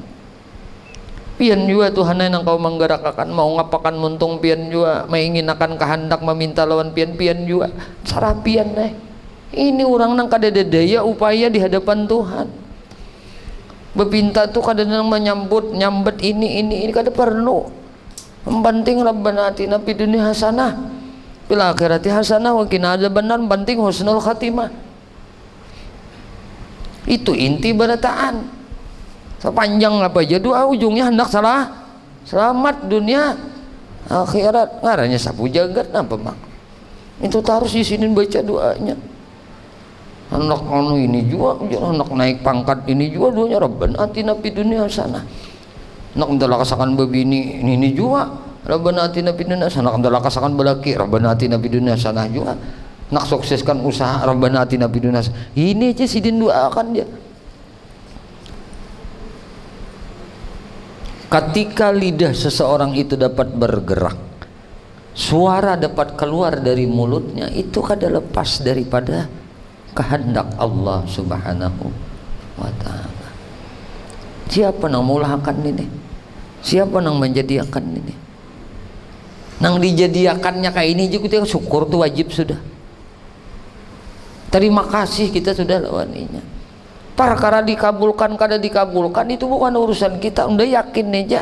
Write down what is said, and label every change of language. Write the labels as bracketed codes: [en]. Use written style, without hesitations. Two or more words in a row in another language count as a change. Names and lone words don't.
[bjn] Pian juga Tuhan yang kau menggerakkan, mau ngapakan muntung pian juga, menginginakan kehendak meminta lawan pian juga. Cara pian ini orang nang kada daya upaya di hadapan Tuhan. Bepinta tuh kada nang nyambut ini kada perlu. [ar] Penting ربنا آتنا في الدنيا حسنة في الآخرة حسنة وقنا عذاب النار, [bjn] penting [ar] حسن الخاتمة. [bjn] Itu inti berataan. Sepanjang apa aja doa ujungnya hendak selamat dunia akhirat. Ngarannya sapu jagat apa mak? Itu harus di sini baca doanya. Anak anu ini juga, anak naik pangkat ini juga doanya [ar] ربنا آتنا في الدنيا حسنة. [bjn] Nak ndalakasakan babini ini juga [ar] ربنا آتنا في الدنيا حسنة. [bjn] Ndalakasakan balaki [ar] ربنا آتنا في الدنيا حسنة [bjn] juga. Nak sukseskan usaha [ar] ربنا آتنا في الدنيا حسنة. [bjn] Ini aja sidin doakan dia. Ketika lidah seseorang itu dapat bergerak, suara dapat keluar dari mulutnya, itu kada lepas daripada kehendak Allah [ar] سبحانه وتعالى. [bjn] Siapa nang mulahakan ini? Siapa nang menjadikan ini? Nang dijadiakannya kayak ini juga kita syukur tuh wajib sudah. Terima kasih kita sudah lawaninya. Perkara dikabulkan kada dikabulkan itu bukan urusan kita, udah yakin aja.